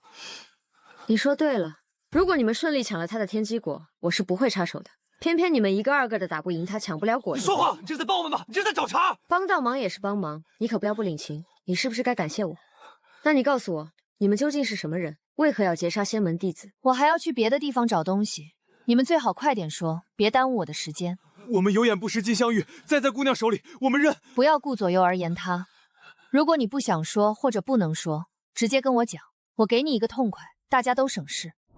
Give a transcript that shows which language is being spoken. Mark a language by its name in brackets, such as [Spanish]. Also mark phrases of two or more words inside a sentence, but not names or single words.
[Chinese] 你說對了，如果你們順利搶了他的天機果，我是不會插手的。偏偏你們一個二個的打不贏他，搶不了果實。你說話，你這是在幫我們吧？你這是在找茬！幫到忙也是幫忙，你可不要不領情。你是不是該感謝我？那你告訴我，你們究竟是什麼人？為何要截殺仙門弟子？我還要去別的地方找東西。你們最好快點說，別耽誤我的時間。我們有眼不識金鑲玉，栽在姑娘手裡，我們認。不要顧左右而言他。如果你不想說或者不能說，直接跟我講，我給你一個痛快，大家都省事。